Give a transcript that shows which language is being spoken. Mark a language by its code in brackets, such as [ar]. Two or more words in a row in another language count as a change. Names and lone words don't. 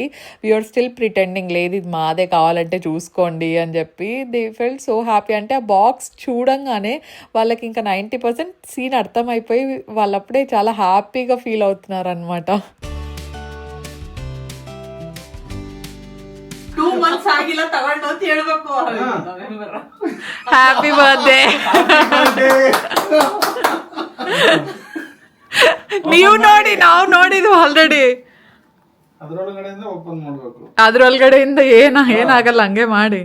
[en] we're still pretending, [te] లేదు ఇది మాదే కావాలంటే చూసుకోండి అని చెప్పి. [en] They felt so happy. [te] అంటే ఆ బాక్స్ చూడంగానే వాళ్ళకి ఇంకా 90% సీన్ అర్థమైపోయి వాళ్ళప్పుడే చాలా హ్యాపీగా ఫీల్ అవుతున్నారు అనమాట. [kn] 2 months ಆಗಿಲ್ಲ ತಗೊಂಡು ಅಂತ ಹೇಳ್ಬೇಕು. [en] Happy birthday. [kn] ನೀವು ನೋಡಿ, ನಾವು ನೋಡಿದ್ವಿ ಆಲ್ರೆಡಿ. ಅದ್ರೊಳಗಡೆಯಿಂದ ಓಪನ್ ಮಾಡ್ಬೇಕು. ಅದ್ರೊಳಗಡೆಯಿಂದ ಏನಾಗಲ್ಲ, ಹಂಗೆ ಮಾಡಿ.